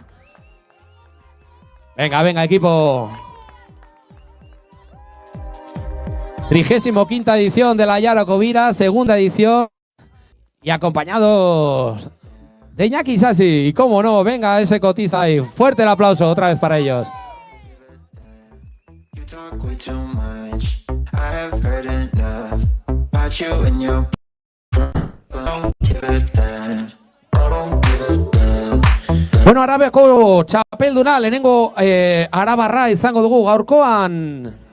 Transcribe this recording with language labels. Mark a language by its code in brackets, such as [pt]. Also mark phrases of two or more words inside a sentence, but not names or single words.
[es] Venga, venga, equipo. 35ª edición de la Aiarako Bira, segunda edición. Y acompañados de Iñaki Isasi. Y cómo no, venga ese Cotiza ahí. Fuerte el aplauso otra vez para ellos. [eu] Bueno, Arabako txapelduna lehenengo Arabarra izango dugu gaurkoan.